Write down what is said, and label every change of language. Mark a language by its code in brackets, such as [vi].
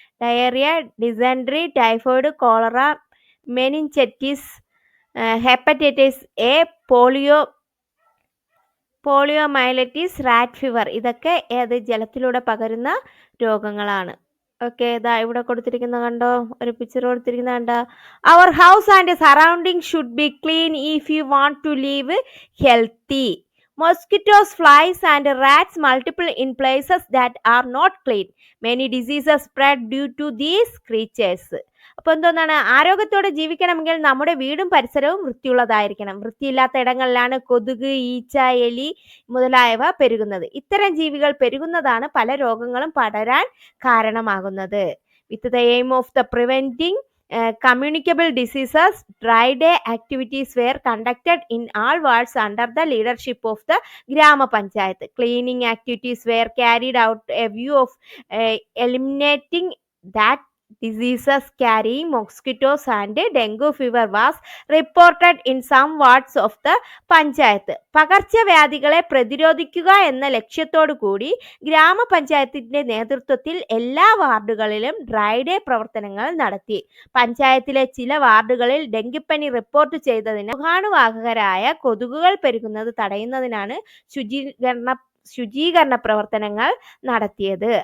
[en] Diarrhoea, dysentery, typhoid, cholera, meningitis, hepatitis A, poliomyelitis, rat fever. [ml] ഇതൊക്കെ ജലത്തിലൂടെ പകരുന്ന രോഗങ്ങളാണ്. ഇതാ ഇവിടെ കൊടുത്തിരിക്കുന്ന കണ്ടോ, [en] ഒരു പിക്ചർ കൊടുത്തിരിക്കുന്ന കണ്ടോ? Our house and surrounding should be clean if you want to live healthy. Mosquitoes, flies and rats multiply in places that are not clean. Many diseases spread due to these creatures. [ml] അപ്പോൾ എന്തോന്നാണ്, ആരോഗ്യത്തോടെ ജീവിക്കണമെങ്കിൽ നമ്മുടെ വീടും പരിസരവും വൃത്തിയുള്ളതായിരിക്കണം. വൃത്തിയില്ലാത്ത ഇടങ്ങളിലാണ് കൊതുക്, ഈച്ച, എലി മുതലായവ പെരുകുന്നത്. ഇത്തരം ജീവികൾ പെരുകുന്നതാണ് പല രോഗങ്ങളും പടരാൻ കാരണമാകുന്നത്. [en] With the aim of the preventing communicable diseases, dry day activities were conducted in all wards under the leadership of the Grama Panchayat. Cleaning activities were carried out a view of eliminating that diseases carrying mosquitoes and dengue fever was reported in some wards of the panchayat. [ml] പകർച്ചവ്യാധികളെ പ്രതിരോധിക്കുക എന്ന ലക്ഷ്യത്തോടു കൂടി ഗ്രാമപഞ്ചായത്തിന്റെ നേതൃത്വത്തിൽ എല്ലാ വാർഡുകളിലും dry day പ്രവർത്തനങ്ങൾ നടത്തി. പഞ്ചായത്തിലെ ചില വാർഡുകളിൽ ഡെങ്കിപ്പനി റിപ്പോർട്ട് ചെയ്തതിന് രോഗാണുവാഹകരായ കൊതുകുകൾ പെരുകുന്നത് തടയുന്നതിനാണ് ശുചീകരണ പ്രവർത്തനങ്ങൾ നടത്തിയത്.